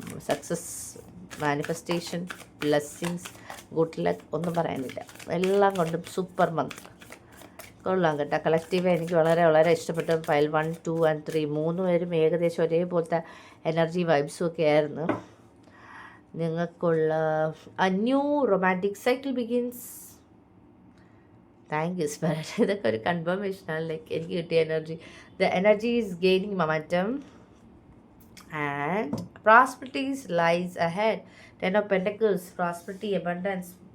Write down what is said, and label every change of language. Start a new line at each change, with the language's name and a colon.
English: success, manifestation, blessings, good luck
Malayalam: ഒന്നും പറയാനില്ല. എല്ലാം കൊണ്ടും സൂപ്പർ മന്ത്. കൊള്ളാം കേട്ടോ. കളക്റ്റീവ് എനിക്ക് വളരെ വളരെ ഇഷ്ടപ്പെട്ടു. ഫയൽ 1, 2 and 3 3 പേരും ഏകദേശം ഒരേപോലത്തെ എനർജി വൈബ്സും ഒക്കെ ആയിരുന്നു. നിങ്ങൾക്കുള്ള
English: a new romantic cycle begins.
Malayalam: Thank you spirit. ഇതൊക്കെ ഒരു കൺഫർമേഷനാണ്. ലൈക്ക് എനിക്ക് കിട്ടിയ energy.
English: The energy is gaining momentum and prosperities lies ahead. 10 of Pentacles, prosperity, abundance.